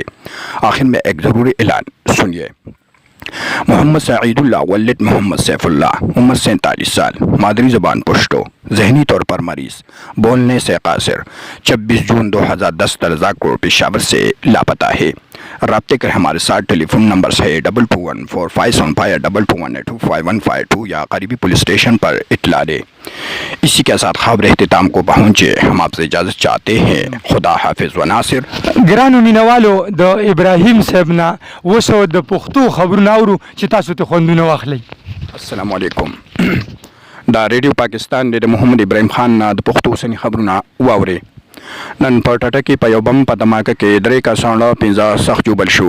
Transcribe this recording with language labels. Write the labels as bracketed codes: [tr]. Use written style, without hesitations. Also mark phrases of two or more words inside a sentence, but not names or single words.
[ur] آخر میں ایک ضروری اعلان سنیے. محمد سعید اللہ ولد محمد سیف اللہ عمر 47 سال مادری زبان پشتو ذہنی طور پر مریض بولنے سے قاصر 26 جون 2010 درزاک روڈ پشاور سے لاپتہ ہے. رابطے کر ہمارے ساتھ ٹیلی فون نمبرز ہے 221457525152 یا قریبی پولیس اسٹیشن پر اطلاع دے. اسی کے ساتھ خبر اختتام کو پہنچے. ہم آپ سے اجازت چاہتے ہیں. خدا حافظ و ناصر. [ps] ګرانو مینوالو د ابراهیم صاحب نه اوس د پښتو خبرونه اورو چې تاسو ته خوندونه واخلئ. [ar] السلام علیکم. [ps] دا ریډیو پاکستان د محمد ابراهیم خان نه د پښتو اوسني خبرونه واورئ. نن په ټټه کې په یو بم په دماکه کې 3 کسان له 15 سخت جوبل شو.